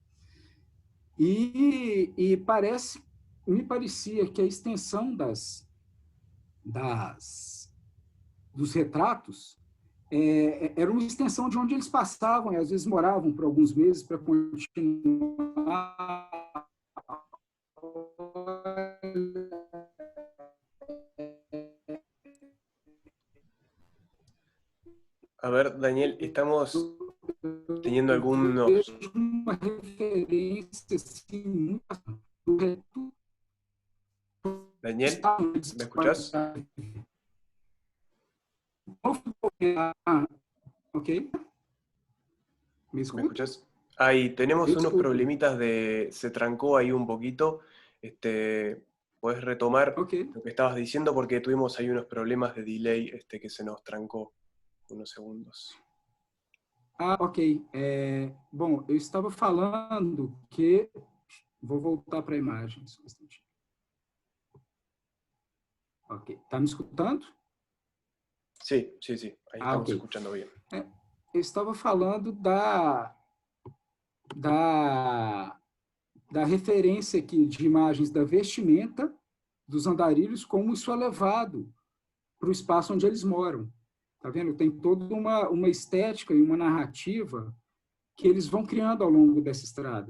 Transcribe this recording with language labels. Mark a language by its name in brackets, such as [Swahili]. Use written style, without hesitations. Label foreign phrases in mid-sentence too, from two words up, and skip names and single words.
[Portuguese] E me parecia que a extensão dos retratos era uma extensão de onde eles passavam, e às vezes moravam por alguns meses para continuar. [Spanish] A ver, Daniel, estamos teniendo algunos... [Portuguese] Uma referência assim, muito... [Spanish] Daniel, ¿me escuchás? Ok. ¿Me escuchás? Ahí, tenemos unos problemitas se trancó ahí un poquito. ¿Puedes retomar lo que estabas diciendo? Porque tuvimos ahí unos problemas de delay que se nos trancou unos segundos. Ok. [Portuguese] Bom, eu estava falando que... Vou voltar para a imagem. Só um instantinho. Ok. Está me escutando? [Spanish] Sí. Ahí estamos escuchando bien. [Portuguese] Eu estava falando da referência aqui de imagens da vestimenta dos andarilhos, como isso é levado para o espaço onde eles moram. Tá vendo? Tem toda uma estética e uma narrativa que eles vão criando ao longo dessa estrada.